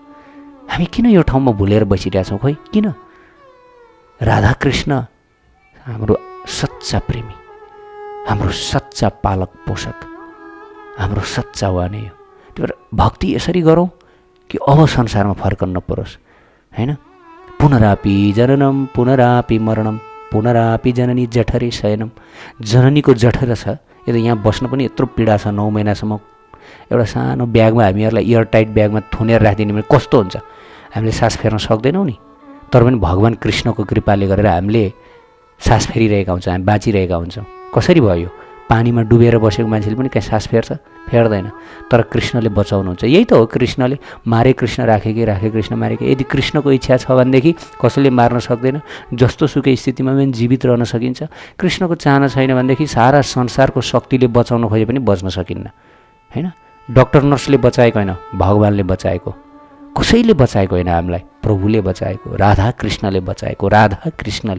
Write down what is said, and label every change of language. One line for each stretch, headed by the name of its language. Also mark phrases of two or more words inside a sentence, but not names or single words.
Nepali: हामी किन यो ठाउँमा भुलेर बसिरहेछौँ? खोइ किन? राधा कृष्ण हाम्रो सच्चा प्रेमी, हाम्रो सच्चा पालक पोषक, हाम्रो सच्चा उहाँ नै हो। त्यही भएर भक्ति यसरी गरौँ कि अब संसारमा फर्कन नपरोस्, होइन?
Sanskrit: पुनरापि जननम पुनरापि मरणम पुनरापि जननी जठरे शयनम।
Nepali: जननीको जठर छ, यो त यहाँ बस्न पनि यत्रो पीडा छ। 9 महिनासम्म एउटा सानो ब्यागमा हामीहरूलाई
English: air tight
Nepali: ब्यागमा थुनेर राखिदिने भने कस्तो हुन्छ? हामीले सास फेर्न सक्दैनौँ नि। तर पनि भगवान् कृष्णको कृपाले गरेर हामीले सास फेरिरहेका हुन्छौँ, हामी बाँचिरहेका हुन्छौँ। कसरी भयो? पानीमा डुबेर बसेको मान्छेले पनि कहीँ सास फेर्छ? फेर्दैन। तर कृष्णले बचाउनुहुन्छ। यही त हो, कृष्णले मारे कृष्ण राखे कि राखे कृष्ण मारे कि। यदि कृष्णको इच्छा छ भनेदेखि कसैले मार्न सक्दैन। जस्तो सुकै स्थितिमा पनि जीवित रहन सकिन्छ। कृष्णको चाहना छैन भनेदेखि सारा संसारको शक्तिले बचाउन खोजे पनि बच्न सकिन्न, होइन? डक्टर नर्सले बचाएको होइन, भगवान्ले बचाएको। कसैले बचाएको होइन हामीलाई, प्रभुले बचाएको, राधा कृष्णले बचाएको, राधा कृष्णले।